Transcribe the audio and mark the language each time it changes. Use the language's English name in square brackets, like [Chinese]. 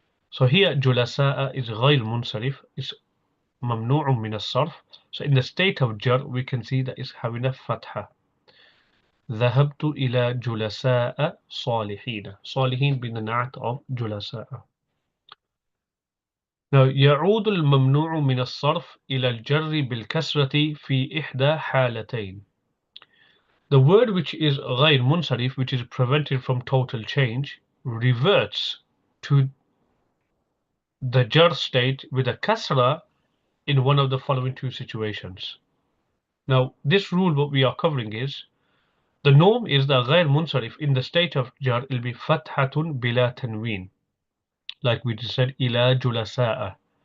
[English] So here julasa is غير منصرف, is ممنوع من الصرف. So in the state of jar, we can see that it's having a fatha. [Arabic] ذهبت إلى جلساء صالحين. [English] صالحين being the na'at of جلساء. [Arabic] Now يعود الممنوع من الصرف إلى الجر بالكسرة في إحدى حالتين. [English] The word which is غير منصرف, which is prevented from total change, reverts to the jar state with a kasra in one of the following two situations. Now, this rule what we are covering is the norm is that غير munsarif in the state of jar will be fathatun bila tanween, like we just said ila julasa'a.